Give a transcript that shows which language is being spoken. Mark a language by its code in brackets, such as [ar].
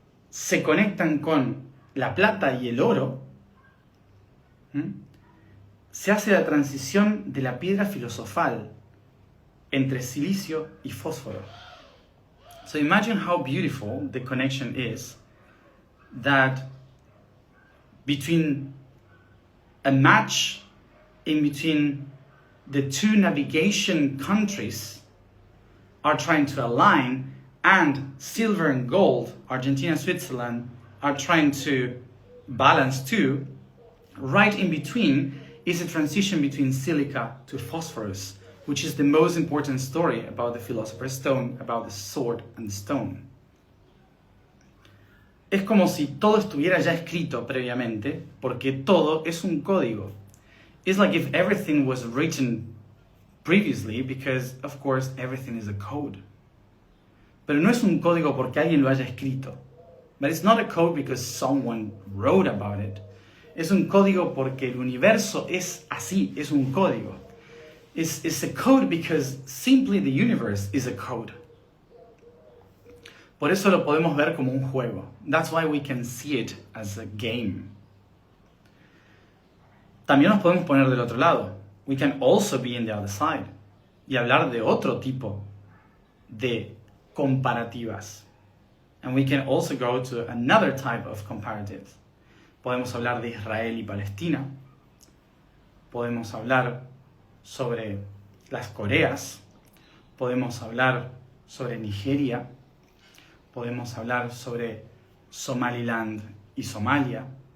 [es] se conectan con la plata y el oro, se hace la transición de la piedra filosofal entre silicio y fósforo. [en] So imagine how beautiful the connection is that between a match in between the two navigation countries are trying to align, and silver and gold, Argentina and Switzerland, are trying to balance too. Right in between is a transition between silica to phosphorus, which is the most important story about the Philosopher's Stone, about the sword and the stone. [es] Es como si todo estuviera ya escrito previamente, porque todo es un código. [en] It's like if everything was written previously, because of course everything is a code. [es] Pero no es un código porque alguien lo haya escrito. [en] But it's not a code because someone wrote about it. [es] Es un código porque el universo es así, es un código. [en] It's a code because simply the universe is a code. [es] Por eso lo podemos ver como un juego. [en] That's why we can see it as a game. [es] También nos podemos poner del otro lado. [en] We can also be in the other side. [es] Y hablar de otro tipo de comparativas. [en] And we can also go to another type of comparatives. [es] Podemos hablar de Israel y Palestina. Podemos hablar sobre las Coreas. Podemos hablar sobre Nigeria. Podemos hablar sobre Somaliland y Somalia.